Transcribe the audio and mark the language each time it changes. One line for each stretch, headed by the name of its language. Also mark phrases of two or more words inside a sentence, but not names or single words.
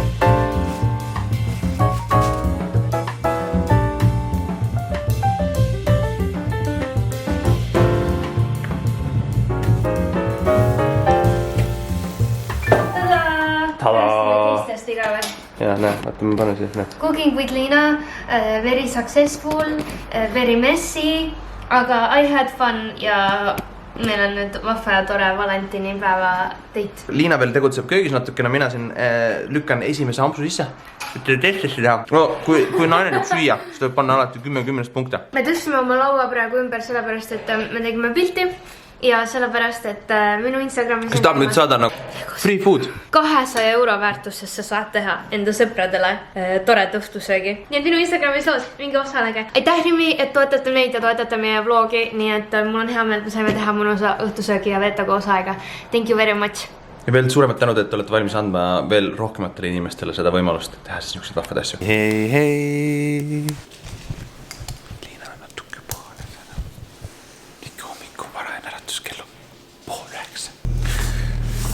Estonian: Teistest igavõrd. Ja näe, vaata ma panen siis, näe.
English: Cooking with Liina, very successful, very messy,
Estonian: aga
English: I had fun
Estonian: ja meil on nüüd vahva ja tore valentinipäeva date. Liina veel tegutseb köögis natukene, mina siin lükkan esimese ampsu sisse. Ütle testisse teha. No, kui naine nüüd süüa, siis tuleb panna alati 10 punkte. Me tõstsime oma laua praegu ümber sellepärast, et me tegime pilti ja sellepärast, et minu Instagramis... Kas tahab nüüd saada nagu
English: free food?
Estonian: 200 euro väärtuses sa saad teha enda sõpradele tored õhtusöögi. Nii et minu Instagramis loos, mingi osalege. Aitäh Rimi, et toetate meid ja toetate meie vlogi, nii et mul on hea meel, et me saime teha mõnusa õhtusöögi ja veeta koos aega.
English: Thank you very much.
Estonian: Ja veel suuremad tänud, et olete valmis andma veel rohkematele inimestele seda võimalust teha siis niisugused vahvad asju. Hei. Liina on natuke poole seda. Ikka hommikul varajan äratuskell on 8:30.